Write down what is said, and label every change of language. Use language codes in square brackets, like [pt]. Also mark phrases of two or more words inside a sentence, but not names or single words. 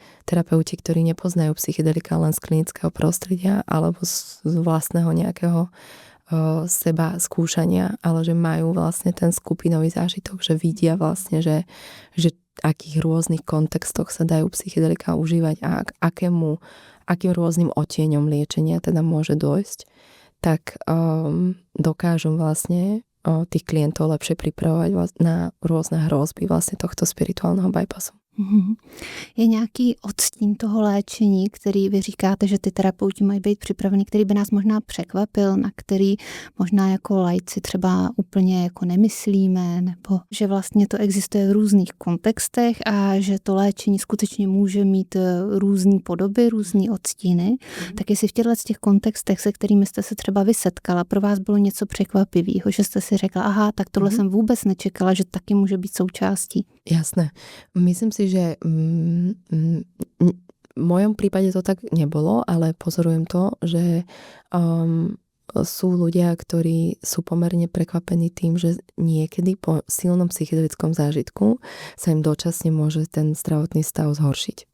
[sk] terapeuti, ktorí nepoznajú psychedelika len z klinického prostredia alebo z vlastného nejakého seba skúšania, ale že majú vlastne ten skupinový zážitok, že vidia vlastne, že akých rôznych kontextoch sa dajú psychedelika užívať a akým rôznym odtieňom liečenia teda môže dôjsť, tak dokážu vlastne tých klientov lepšie pripravovať na rôzne hrozby vlastne tohto spirituálneho bypassu. [cs] Je nějaký odstín toho léčení, který vy říkáte, že ty terapeuti mají být připraveni, který by nás možná překvapil, na který možná jako laici třeba úplně jako nemyslíme, nebo že vlastně to existuje v různých kontextech a že to léčení skutečně může mít různé podoby, různé odstíny. Tak jestli v těch kontextech, se kterými jste se třeba vysetkala, pro vás bylo něco překvapivého, že jste si řekla, aha, tak tohle jsem vůbec nečekala, že taky může být součástí. [sk] Jasné. Myslím si, že v mojom prípade to tak nebolo, ale pozorujem to, že sú ľudia, ktorí sú pomerne prekvapení tým, že niekedy po silnom psychedelickom zážitku sa im dočasne môže ten zdravotný stav zhoršiť.